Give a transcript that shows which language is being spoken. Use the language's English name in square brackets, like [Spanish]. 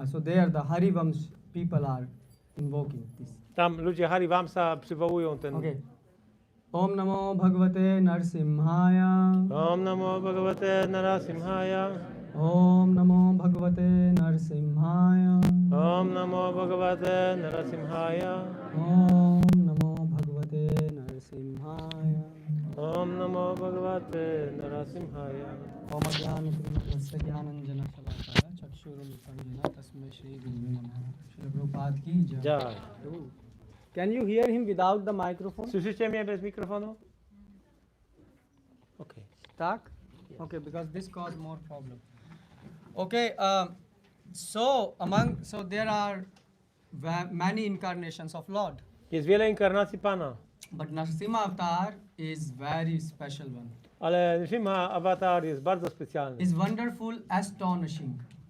[English] So there the Hari Vams people are invoking this. [Polish] Tam ludzie Hari Vamsa przywołują ten. [Sanskrit] Okay. Om Namo Bhagavate Nrsimhaya. Om Namo Bhagavate Nrsimhaya. Om Namo Bhagavate Nrsimhaya. Om Namo Bhagavate Nrsimhaya. Om Namo Bhagavate Nrsimhaya. Om Namo Bhagavate Nrsimhaya. Om Ajnana Tirasya Jnananjana Shalakaya Chakshurum Sanjana Tasmai Shri Gurave Namaha. Shri Prabhupada ki jai. Jai. [English] Can you hear him without the microphone? [Polish] Słyszycie mnie bez mikrofonu? [English] Okay. [Polish] Tak? [English] Okay, because this caused more problem. Okay, so there are many incarnations of Lord. [Polish] Jest wiele inkarnacji Pana, [English] But Nrsimha avatar is very special one. [Polish] ale Nrsimha Avatar jest bardzo specjalny. [English] Is wonderful, astonishing.